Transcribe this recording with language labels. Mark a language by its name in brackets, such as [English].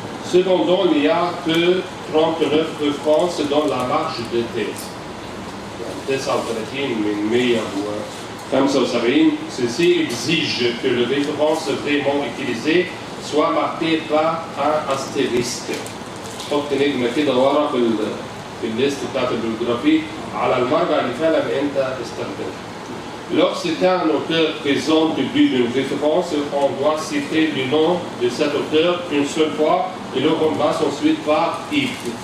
[French] Cependant, il n'y a que 39 références dans la marge de thèse. [Arabic] 39 من 175. [French] Ceci exige que les références vraiment utilisées soient marquées par un astérisque. [Arabic] حط نجمة كده ورا في الليست بتاعت البيبليوغرافي على المرجع اللي فعلا انت استخدمته. [French] Lorsque un auteur présente plus d'une référence, on doit citer le nom de cet auteur une seule fois et le remplace ensuite par if.